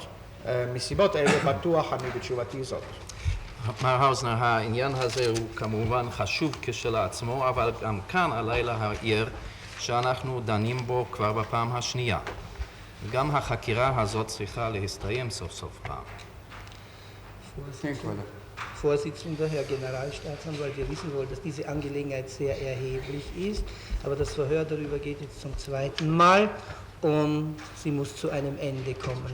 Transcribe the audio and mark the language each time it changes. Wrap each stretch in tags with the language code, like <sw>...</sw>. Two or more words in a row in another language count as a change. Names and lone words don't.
<he>מסיבות אלה בטוח אני בתשובתי זאת. מר האוזנר, העניין הזה הוא כמובן חשוב כשלעצמו, אבל גם כאן עליי להעיר שאנחנו דנים בו כבר בפעם השנייה. גם החקירה הזאת צריכה להסתיים סוף סוף פעם.</he> <de>Vorsitzender, Herr Generalstaatsanwalt, wir wissen wohl, dass diese Angelegenheit sehr erheblich ist, aber das Verhör darüber geht jetzt zum zweiten Mal und sie muss zu einem Ende kommen.</de>